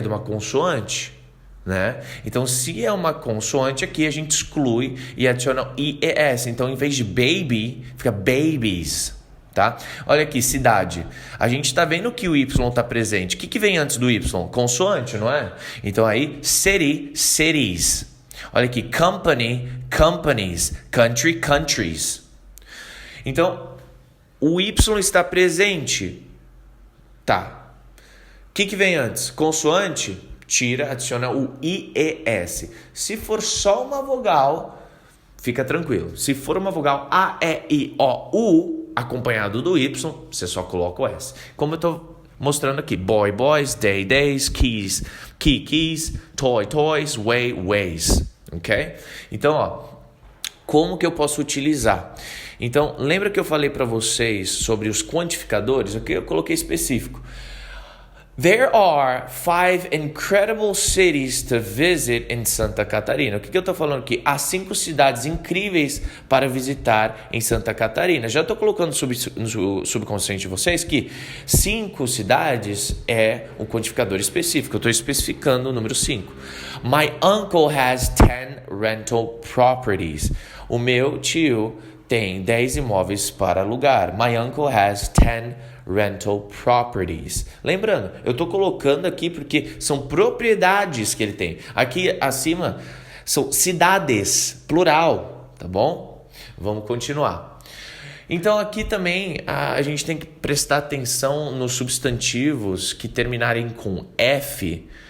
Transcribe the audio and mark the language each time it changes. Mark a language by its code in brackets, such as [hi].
[pt] De uma consoante, né? Então se é uma consoante aqui, a gente exclui e adiciona o IES. Então em vez de baby, fica babies. Tá? Olha aqui, cidade. A gente está vendo que o Y está presente. O que vem antes do Y? Consoante, não é? Então aí, city, cities. Olha aqui, company, companies. Country, countries. Então, o Y está presente. Tá. O que vem antes? Consoante? Tira, adiciona o IES. Se for só uma vogal, fica tranquilo. Se for uma vogal A, E, I, O, U, acompanhado do Y, você só coloca o S. Como eu estou mostrando aqui. [en] Boy, boys, day, days, keys, key, keys, toy, toys, way, ways. Ok? [pt] Então, ó, como que eu posso utilizar? Então, lembra que eu falei para vocês sobre os quantificadores? Aqui eu coloquei específico. [en] There are 5 incredible cities to visit in Santa Catarina. [pt] O que eu estou falando aqui? Há 5 cidades incríveis para visitar em Santa Catarina. Já estou colocando no subconsciente de vocês que 5 cidades é um quantificador específico. Eu estou especificando o número 5. [en] My uncle has 10 rental properties. [pt] O meu tio tem 10 imóveis para alugar. [en] My uncle has 10 rental properties. [pt] Lembrando, eu estou colocando aqui porque são propriedades que ele tem. Aqui acima são cidades, plural, tá bom? Vamos continuar. Então aqui também a gente tem que prestar atenção nos substantivos que terminarem com F.